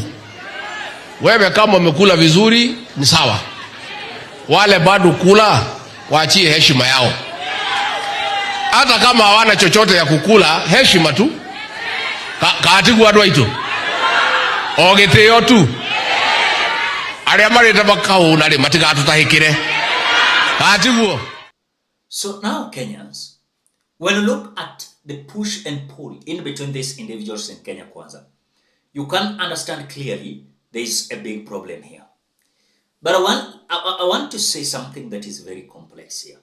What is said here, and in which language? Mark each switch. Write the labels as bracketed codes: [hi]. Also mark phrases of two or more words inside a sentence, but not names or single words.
[sw] Wewe kama umekula vizuri ni sawa, wale bado kula waachie heshima yao. Hata kama hawana chochote ya kukula, heshima tu. [ki] Kaatigu wadu waitu ogitio tu aria marita bakau ri matiga tutahikire kaatiguo. [en] So now Kenyans, when you look at the push and pull in between these individuals in Kenya Kwanza, you can understand clearly there is a big problem here. But I want to say something that is very complex here.